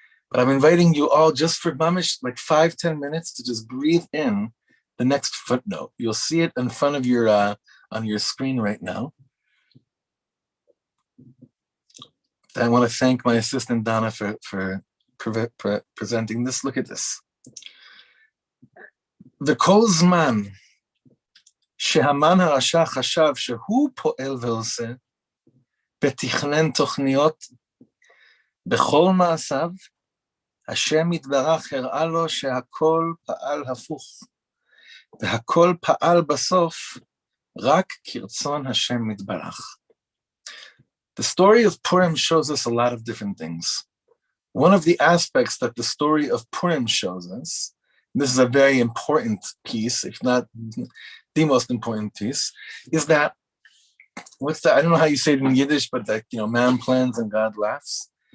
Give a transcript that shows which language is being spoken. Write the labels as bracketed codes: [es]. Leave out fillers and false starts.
[en] But I'm inviting you all just for mamish, like 5-10 minutes, to just breathe in the next footnote. You'll see it in front of your on your screen right now. I want to thank my assistant Donna for presenting this. Look at this. [he] וכל זמן שהמן הרשע חשב שהוא פועל ועושה ותכנן תוכניות בכל מעשיו, השם יתברך הראה לו שהכל פעל הפוך, והכל פעל בסוף רק כרצון השם יתברך. [en] The story of Purim shows us a lot of different things. One of the aspects that the story of Purim shows us, and this is a very important piece, if not the most important piece, is that, I don't know how you say it in Yiddish, but that, man plans and God laughs.